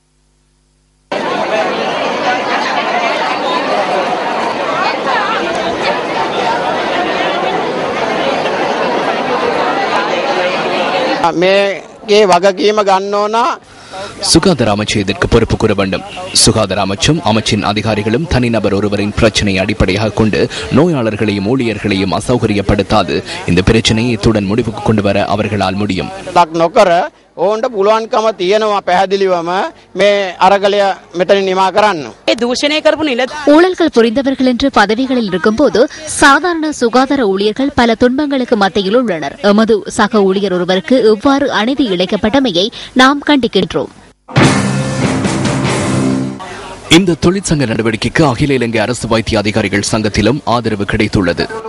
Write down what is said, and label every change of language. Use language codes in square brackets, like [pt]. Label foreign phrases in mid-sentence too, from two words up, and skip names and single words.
[ta] சுகாதார அமைச்சு இதற்கு பொறுப்பு கூற வேண்டும். சுகாதார அமைச்சும் அமைச்சின் அதிகாரிகளும் தனிநபர் ஒருவரின் பிரச்சனையை அடிப்படையாக கொண்டு நோயாளர்களையும் ஊழியர்களையும் அசௌகரியப்படுத்தாது இந்த பிரச்சனையை இத்துடன் முடிவுக்கு கொண்டு வர அவர்களால் முடியும். [si] ඕන්ට පුළුවන්කම තියෙනවා පැහැදිලිවම මේ අරගලය මෙතන නිමා කරන්න. ඒ දූෂණය කරපු නිල [ta] ஊழல்கள் புரிந்தவர்கள் என்று பதவிகளில் இருக்கும்போது சாதாரண சுகாதார ஊழியர்கள் பல துன்பங்களுக்கு மத்தியில் உள்ளனர். எமது சக ஊழியர் ஒருவருக்கு எவ்வாறு அநீதி இழைக்கப்பட்டமையை நாம் கண்டிக்கின்றோம். இந்த தொழிற்சங்க நடவடிக்கைக்கு அகில இலங்கை அரசு வைத்திய அதிகாரிகள் சங்கத்திலும் ஆதரவு கிடைத்துள்ளது.